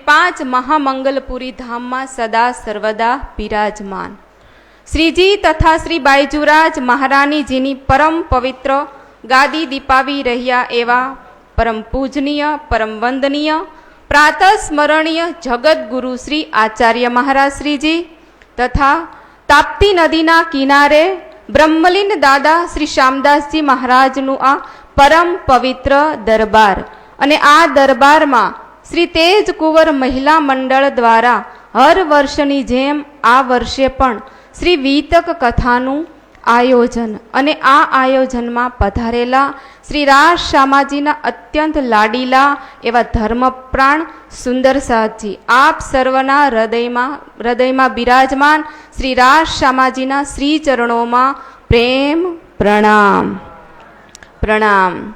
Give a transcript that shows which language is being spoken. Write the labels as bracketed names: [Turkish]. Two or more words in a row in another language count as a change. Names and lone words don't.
[Gujarati] 5 મહામંગલપુરી ધામ મેં સદા સર્વદા વિરાજમાન શ્રીજી તથા શ્રી બાઈજૂરાજ મહારાણી જીની પરમ પવિત્ર ગાદી દીપાવી રહ્યા એવા પરમ પૂજનીય પરમ વંદનીય પ્રાતઃ સ્મરણીય જગત ગુરુ શ્રી આચાર્ય મહારાજ શ્રીજી તથા તાપ્તી નદીના કિનારે બ્રહ્મલીન દાદા શ્રી શ્યામદાસજી મહારાજનું આ પરમ પવિત્ર દરબાર અને આ દરબાર મેં શ્રી તેજ કુંવર મહિલા મંડળ દ્વારા હર વર્ષની જેમ આ વર્ષે પણ શ્રી વિતક કથાનું આયોજન અને આ આયોજનમાં પધારેલા શ્રી રાજ શામાજીના અત્યંત લાડીલા એવા ધર્મપ્રાણ સુંદર સાધજી આપ સર્વના હૃદયમાં બિરાજમાન શ્રી રાજ શામાજીના શ્રી ચરણોમાં પ્રેમ પ્રણામ પ્રણામ.